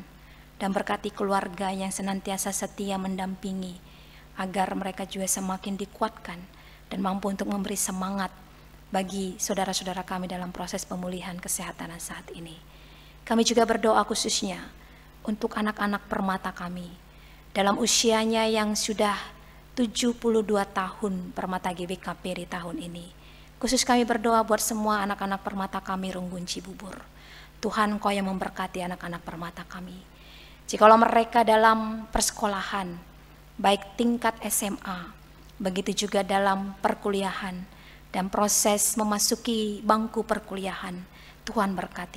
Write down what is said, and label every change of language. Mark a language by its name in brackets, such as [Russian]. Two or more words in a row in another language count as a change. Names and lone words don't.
[Indonesian] Dan berkati keluarga yang senantiasa setia mendampingi, agar mereka juga semakin dikuatkan dan mampu untuk memberi semangat bagi saudara-saudara kami dalam proses pemulihan kesehatan saat ini. Kami juga berdoa khususnya untuk anak-anak permata kami dalam usianya yang sudah 72 tahun permata GBKP di tahun ini. Khusus kami berdoa buat semua anak-anak permata kami Runggun Cibubur. Tuhan, Kau yang memberkati anak-anak permata kami. Jikalau mereka dalam persekolahan, baik tingkat SMA, begitu juga dalam perkuliahan dan proses memasuki bangku perkuliahan, Tuhan berkati.